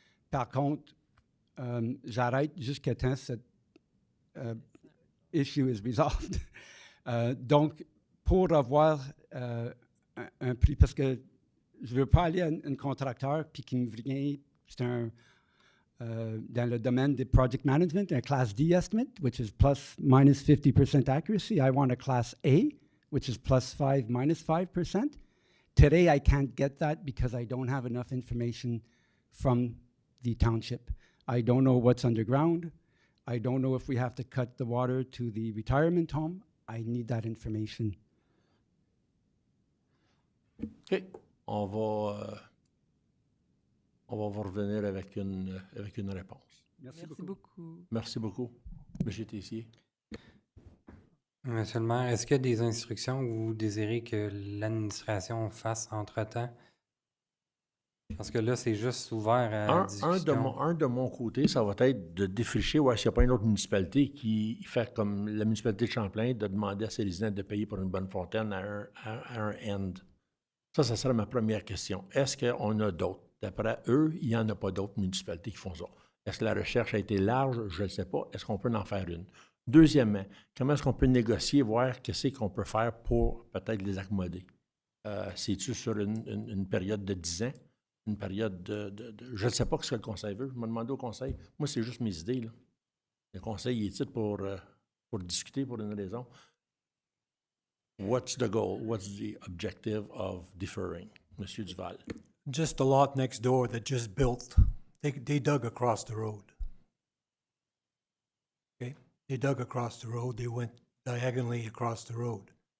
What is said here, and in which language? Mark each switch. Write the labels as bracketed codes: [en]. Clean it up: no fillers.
[fr] Par contre, j'arrête jusqu'à temps que cette [en] issue is resolved. [fr] Donc, pour avoir un prix, parce que je ne veux pas aller à un contracteur puis qui me vient, c'est dans le domaine de project management, un [en] class D estimate, which is plus minus 50% accuracy. I want a class A, which is plus 5 minus 5%. Today, I can't get that because I don't have enough information from the township. I don't know what's underground. I don't know if we have to cut the water to the retirement home. I need that information. OK. [fr] On va vous revenir avec une réponse. Merci beaucoup. Merci beaucoup. M. Tessier. Monsieur le maire, est-ce qu'il y a des instructions que vous désirez que l'administration fasse entre-temps? Parce que là, c'est juste ouvert à discussion. Un de mon côté, ça va être de défricher s'il n'y a pas une autre municipalité qui fait comme la municipalité de Champlain, de demander à ses résidents de payer pour une bonne fontaine à un end. Ça serait ma première question. Est-ce qu'on a d'autres D'après eux, il n'y en a pas d'autres municipalités qui font ça. Est-ce que la recherche a été large? Je ne sais pas. Est-ce qu'on peut en faire une? Deuxièmement, comment est-ce qu'on peut négocier, voir qu'est-ce qu'on peut faire pour peut-être les accommoder? C'est-tu sur une période de 10 ans? Une période je ne sais pas ce que le conseil veut. Je me demande au conseil. Moi, c'est juste mes idées, là. Le conseil il est titre pour discuter pour une raison. [en] What's the goal? What's the objective of deferring? [fr] Monsieur Duval. [en] Just the lot next door that just built, they dug across the road. Okay? They dug across the road, they went diagonally across the road.